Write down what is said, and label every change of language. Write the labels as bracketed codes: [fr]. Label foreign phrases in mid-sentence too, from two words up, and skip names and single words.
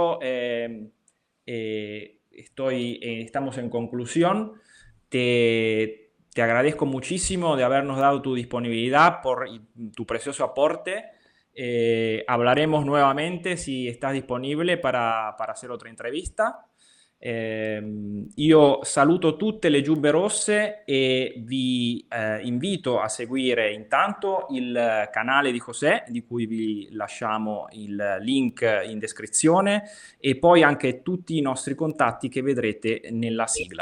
[es] Estamos en conclusión. Te agradezco muchísimo de habernos dado tu disponibilidad y tu precioso aporte. Hablaremos nuevamente si estás disponible para hacer otra intervista. [it] Io saluto tutte le giubbe rosse e vi invito a seguire intanto il canale di José, di cui vi lasciamo il link in descrizione, e poi anche tutti i nostri contatti che vedrete nella sigla.